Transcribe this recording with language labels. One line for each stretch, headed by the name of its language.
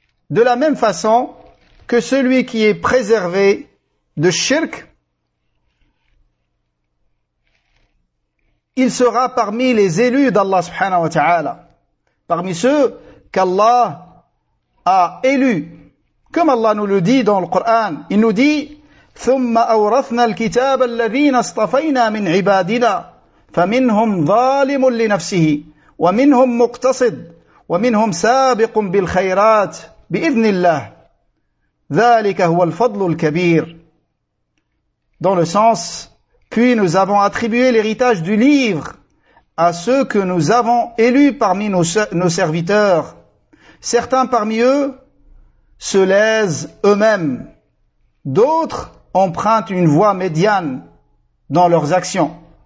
French: De la même façon que celui qui est préservé de shirk, il sera parmi les élus d'Allah subhanahu wa ta'ala, parmi ceux qu'Allah a élus. Comme Allah nous le dit dans le Coran, il nous dit
Arabic: ثم أورثنا الكتاب الذين اصطفينا من عبادنا فمنهم ظالم لنفسه ومنهم مقتصد ومنهم سابق بالخيرات بإذن الله ذلك هو الفضل الكبير.
French: Dans le sens, Puis nous avons attribué l'héritage du livre à ceux que nous avons élus parmi nos serviteurs. Certains parmi eux se lèsent eux-mêmes. D'autres empruntent une voie médiane dans leurs actions.